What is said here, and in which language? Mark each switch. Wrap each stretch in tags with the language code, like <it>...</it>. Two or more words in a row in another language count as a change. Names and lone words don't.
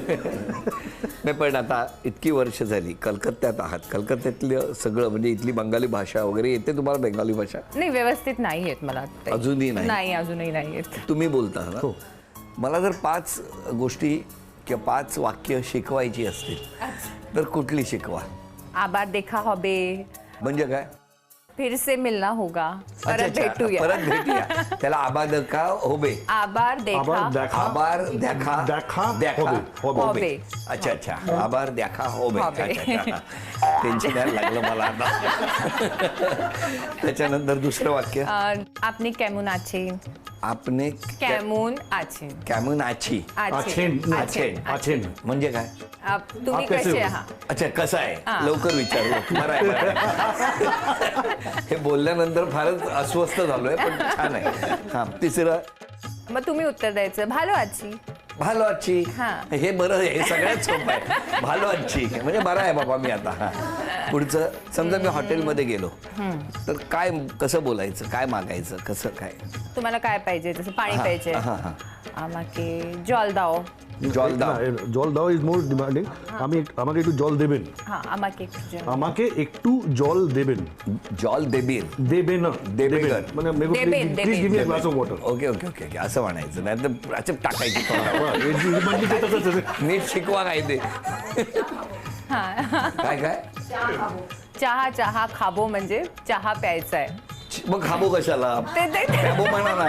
<mr>नाही पण आता इतकी वर्ष झाली कलकत्त्यात आहात, कलकत्त्यातलं सगळं म्हणजे इथली बंगाली भाषा वगैरे येते तुम्हाला? बेंगाली भाषा नाही व्यवस्थित नाही येत मला ते. अजूनही नाही? नाही अजूनही नाही येत. तुम्ही बोलता ना? हो. मला जर 5 गोष्टी किंवा 5 वाक्य शिकवायची असतील तर कुठली शिकवा?</mr> <bn>আবার দেখা হবে,</bn> <mr>म्हणजे काय?</mr> <hi>फिर से मिलना होगा, अच्छा,</hi> <mr>परत अच्छा, भेटूया. परत भेटूया. त्याला</mr> <bn>আবাদ কা হবে? আবার দেখা আবার দেখা আবার দেখা দেখা হবে. होबे.</bn> <hi>अच्छा अच्छा,</hi> <bn>আবার দেখা হবে. होबे.</bn> <mr>अच्छा. टेन्शन यायला लागलं मला आता. त्याच्यानंतर दुसरं वाक्य,</mr> <bn>আপনে কেমন আছে, आपने কেমন আছে, কেমন আছি. आछेन आचे. आछेन</bn> <mr>म्हणजे काय? तुम्ही</mr> <hi>आप कैसे</hi> <mr>कसे</mr> <hi>हो?</hi> <mr>आहात? अच्छा, कसं आहे? लवकर विचारलं. बरं आहे, बरं आहे. हे बोलल्यानंतर फारच अस्वस्थ झालोय, पण छान आहे. हा, तिसरं, मग तुम्ही उत्तर द्यायचं</mr> <bn>ভালো আছি. ভালো আছি.</bn> <mr>हा. हे बरं आहे, हे सगळ्यात सोपं आहे.</mr> <bn>ভালো আছি</bn> <mr>म्हणजे बरं आहे बाबा मी आता. हा. पुढचं, समजा मी हॉटेलमध्ये गेलो तर काय, कसं बोलायचं, काय मागायचं, कसं काय? तुम्हाला काय पाहिजे? जसं पाणी हा, पाहिजे, हा, हा.</mr> <bn>আমাকে জল দাও. জল দাও. জল দাও</bn> <en>is more demanding.</en> <bn>আমাকে একটু জল দেবেন. হ্যাঁ আমাকে আমাকে একটু জল দেবেন. জল দেবির. देबेन. देबेगन. মানে देबेन,</bn> <en>please give me a glass of water. okay okay okay okay,</en> <mr>असं म्हणायचं. नाही तर अच्छा टाकायची तोंडावर. नीट शिकवा काय ते. काय काय? चहा खाबो म्हणजे चहा प्यायचा आहे. मग खाबो कशाला? खाबो म्हणा ना.</mr>